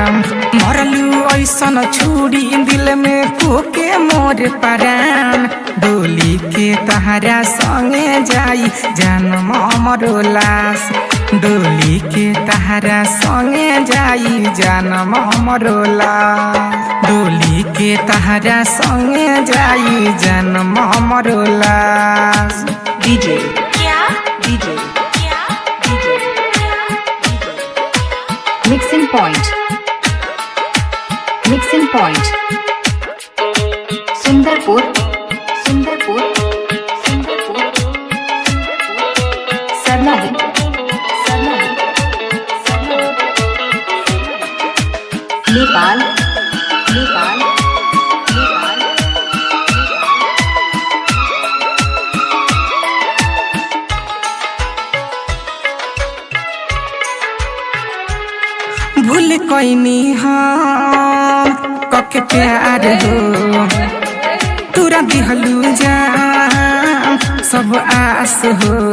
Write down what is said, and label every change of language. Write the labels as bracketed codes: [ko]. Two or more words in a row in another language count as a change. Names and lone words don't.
[bho] मरलू ऐसन छुरी दिल में कोके मोर परान, डोली के तहारा संगे जाई जनम हमरो लाश, डोली के तहारा संगे जाई जनम हमरो लाश, डोली के तहारा संगे जाई जनम हमरो लाश। [en] DJ, क्या DJ, क्या DJ. Mixing point. Mixing point. Sundarpur. Sundarpur. Sundarpur. Sarnahi. Sarnahi. Nepal. Nepal. Nepal. [bho] भूल कोइनी हम कके प्यार हो, तोरा दिहलू जान सब आस हो।